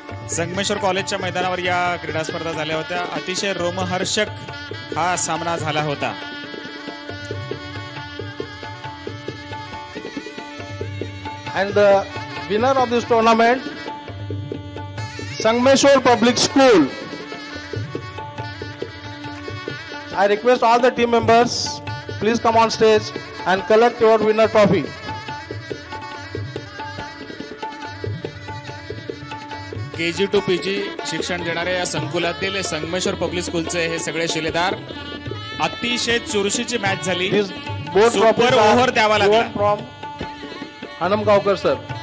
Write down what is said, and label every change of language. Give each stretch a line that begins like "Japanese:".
Marathi: संगमेश्वर कॉलेजच्या मैदानावर या क्रीडा स्पर्धा झाल्या होत्या. अतिशय रोमहर्षक हा सामना झाला होता.
English: and the winner of this tournament, Sangameshwar Public School. I request all the team members, please come on stage and collect your winner trophy.
Marathi: KG to PG शिक्षण देणाऱ्या या संकुलातील संगमेश्वर पब्लिक स्कूलचे हे सगळे शिलेदार. अतिशय चुरशीची मॅच झाली. सुपर ओव्हर द्यावा लागला.
English: From Hanamgaonkar sir.